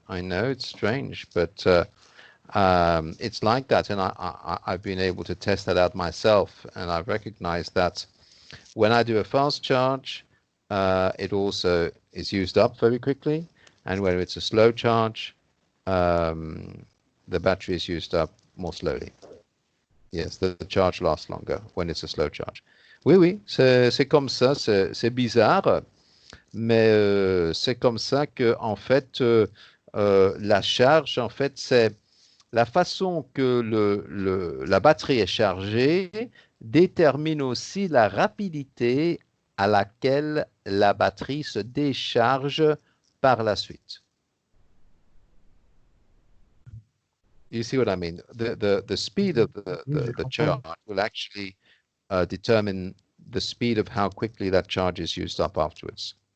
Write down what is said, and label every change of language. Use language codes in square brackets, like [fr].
[en] I know it's strange, but it's like that, and I've been able to test that out myself, and I've recognized that when I do a fast charge, it also is used up very quickly, and when it's a slow charge, the battery is used up more slowly. Yes, the charge lasts longer when it's a slow charge. [fr] Oui, oui, c'est comme ça, c'est bizarre, mais c'est comme ça que, en fait, la charge, en fait, c'est la façon que la batterie est chargée détermine aussi la rapidité à laquelle la batterie se décharge par la suite. [en] You see what I mean? The speed of the charge will actually determine the speed of how quickly that charge is used up afterwards.